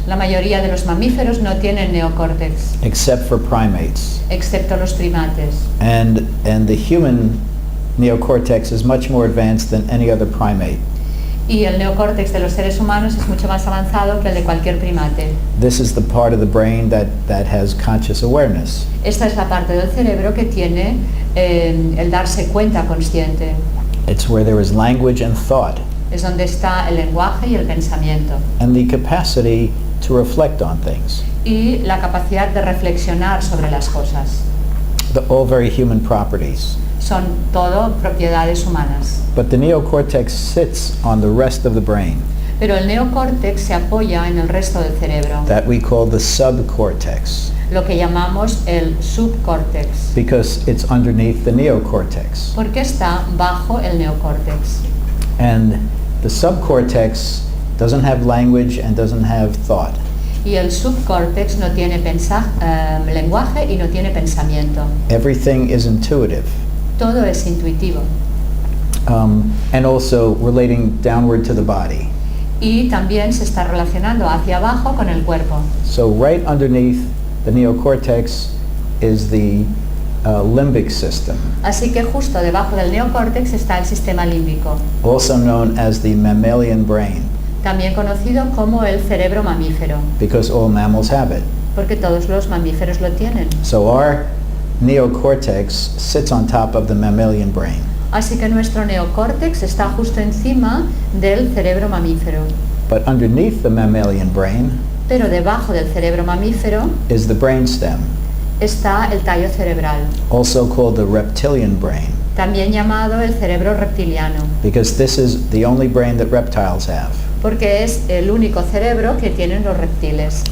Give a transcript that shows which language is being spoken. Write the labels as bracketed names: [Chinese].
[Spanish] La mayoría de los mamíferos no tienen neocórtex, [English] except for primates. [Spanish] excepto los primates. [English] And the human neocortex is much more advanced than any other primate. [Spanish] Y el neocórtex de los seres humanos es mucho más avanzado que el de cualquier primate. [English] This is the part of the brain that has conscious awareness. [Spanish] Esta es la parte del cerebro que tiene el darse cuenta consciente. [English] It's where there is language and thought, [Spanish] Es donde está el lenguaje y el pensamiento. [English] and the capacity to reflect on things. [Spanish] Y la capacidad de reflexionar sobre las cosas. [English] All very human properties. [Spanish] Son todo propiedades humanas. [English] But the neocortex sits on the rest of the brain, [Spanish] Pero el neocórtex se apoya en el resto del cerebro, [English] that we call the subcortex, [Spanish] lo que llamamos el subcórtex, [English] because it's underneath the neocortex. [Spanish] porque está bajo el neocórtex. [English] And the subcortex doesn't have language and doesn't have thought. [Spanish] Y el subcórtex no tiene lenguaje y no tiene pensamiento. [English] Everything is intuitive, [Spanish] Todo es intuitivo. [English] and also relating downward to the body. [Spanish] Y también se está relacionando hacia abajo con el cuerpo. [English] So right underneath the neocortex is the limbic system, [Spanish] Así que justo debajo del neocórtex está el sistema límbico, [English] also known as the mammalian brain, [Spanish] también conocido como el cerebro mamífero, [English] because all mammals have it. [Spanish] porque todos los mamíferos lo tienen. [English] So our neocortex sits on top of the mammalian brain. [Spanish] Así que nuestro neocórtex está justo encima del cerebro mamífero. [English] But underneath the mammalian brain [Spanish] Pero debajo del cerebro mamífero [English] is the brainstem, [Spanish] está el tallo cerebral, [English] also called the reptilian brain, [Spanish] también llamado el cerebro reptiliano, [English] because this is the only brain that reptiles have. [Spanish] porque es el único cerebro que tienen los reptiles.